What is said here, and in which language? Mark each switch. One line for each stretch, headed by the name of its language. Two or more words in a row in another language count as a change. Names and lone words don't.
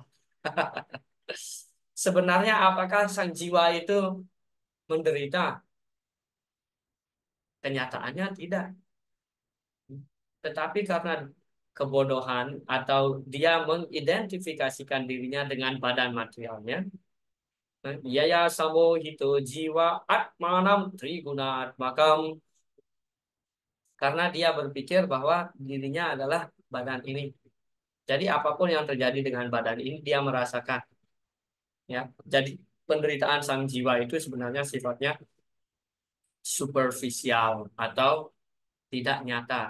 Indonesian: Sebenarnya apakah sang jiwa itu menderita? Kenyataannya tidak. Tetapi karena kebodohan atau dia mengidentifikasikan dirinya dengan badan materialnya,
Sanskrit: yaya samo hito jiwa atmanam triguna atmakam,
Indonesian: karena dia berpikir bahwa dirinya adalah badan ini. Jadi apapun yang terjadi dengan badan ini dia merasakan. Ya, jadi penderitaan sang jiwa itu sebenarnya sifatnya superficial atau tidak nyata.